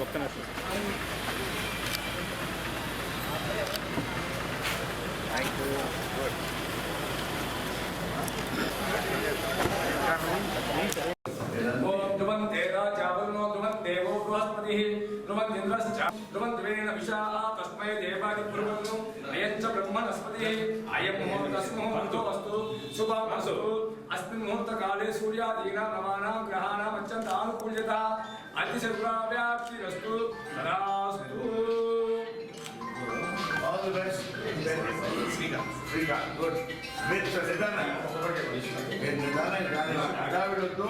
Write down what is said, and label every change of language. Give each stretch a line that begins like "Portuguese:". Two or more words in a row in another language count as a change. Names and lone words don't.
Telugu: ఒక్క నిమిషం
Sanskrit: ध्रुवन्ते राजावरुणो ध्रुवन्देवो बृहस्पतिः ध्रुवन्दिन्द्रश्च ध्रुवन्त्वेन विशाः तस्मै देवानि ब्रुवन्तु अयञ्च ब्रह्मणस्पतिः अयं मुहूर्तस्मुहूर्तो अस्तु शुभमस्तु अस्मिन् मुहूर्तकाले सूर्यादीनां नवानां ग्रहाणाम् अत्यन्तानुकूल्यता अतिशर्वाव्याप्तिरस्तु तदास्तु.
English: All the best. Srikant, good. With Nidana. With Nidana and Ganesh. Adavidotto.